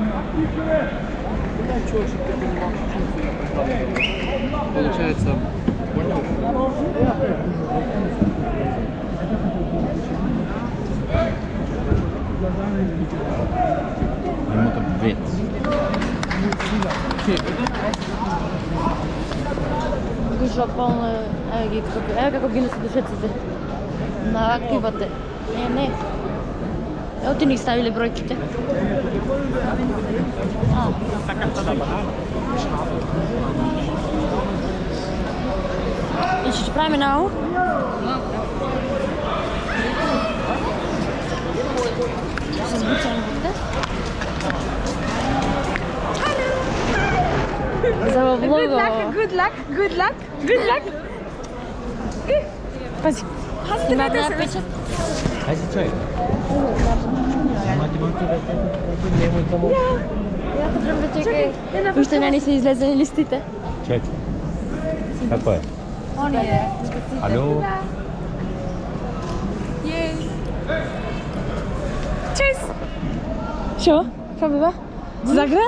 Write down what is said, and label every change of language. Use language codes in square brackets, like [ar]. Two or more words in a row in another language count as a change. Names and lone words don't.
[ru] Получается [nl] Moet op wit. [mk] Гушо полно, ево како ги носат душеците. На активате. Не. Ево ти ни ставиле бројките. И ќе правиме нао? Се збуцаме овде. За во влого. [en] Good luck. [mk] Пази. Има да печат. [nl] Hij is het zo. Maar die moet er [mk] Ја требам да чекај. Уште не се излезени листите. Check. Како е? Оние. Alo? Шо? Што беа? Загра?